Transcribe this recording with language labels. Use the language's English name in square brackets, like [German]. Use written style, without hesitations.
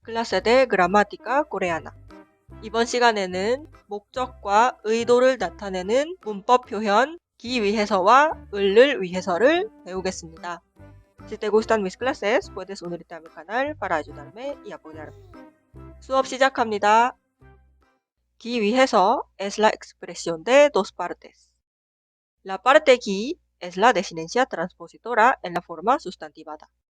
[Spanish] clase de gramática coreana. [Korean] 이번 시간에는 목적과 의도를 나타내는 문법 표현 기위해서와 을을 위해서를 배우겠습니다. [Spanish] Si te gustan mis clases, puedes unirte a mi canal para ayudarme y apoyarme. [Korean] 수업 시작합니다. [Spanish] 기위해서 es la expresión de dos partes. La parte qui es la desinencia transpositora en la forma sustantivada.